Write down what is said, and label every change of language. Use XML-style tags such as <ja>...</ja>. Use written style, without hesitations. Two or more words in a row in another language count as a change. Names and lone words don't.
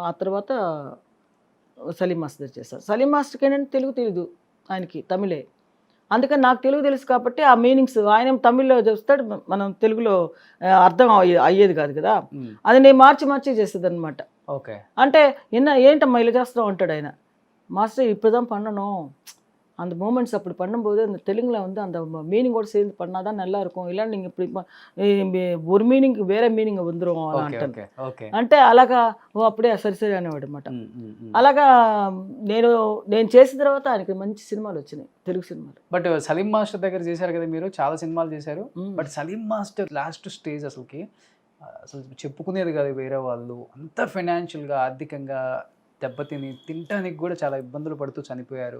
<te>ఆ తర్వాత సలీం మాస్టర్ దగ్గర చేశాను. సలీం మాస్టర్కి ఏంటంటే తెలుగు తెలీదు, ఆయనకి తమిళే. అందుకని నాకు తెలుగు తెలుసు కాబట్టి ఆ మీనింగ్స్ ఆయన తమిళ్లో చూస్తాడు, మనం తెలుగులో అర్థం అయ్యేది కాదు కదా. అది నేను మార్చి చేసేది అనమాట. ఓకే. అంటే ఏంటమ్మా ఇలా చేస్తావు అంటాడు ఆయన.</te> <ta>மாஸ்டர் இப்போதான் பண்ணணும், அந்த மூமெண்ட்ஸ் அப்படி பண்ணும்போது அந்த தெலுங்கில் வந்து அந்த மீனிங்கோடு சேர்ந்து பண்ணால் தான் நல்லா இருக்கும், இல்லை நீங்கள் இப்படி ஒரு மீனிங்</ta> <te>వేరే మీనింగ్</te> <ta>வந்துடும் అంటాను.</ta> <te>అంటే అలాగా అప్పుడే సరి అనేవాడు అనమాట. అలాగా నేను చేసిన తర్వాత ఆయనకి మంచి సినిమాలు వచ్చినాయి, తెలుగు సినిమాలు. బట్ సలీం మాస్టర్ దగ్గర చేశారు కదా మీరు, చాలా సినిమాలు చేశారు. బట్ సలీం మాస్టర్</te> <en>last stage</en> <te>అసలు చెప్పుకునేది కాదు వేరే వాళ్ళు, అంత ఫైనాన్షియల్గా ఆర్థికంగా దెబ్బతిని తినడానికి కూడా చాలా ఇబ్బందులు పడుతూ చనిపోయారు.</te>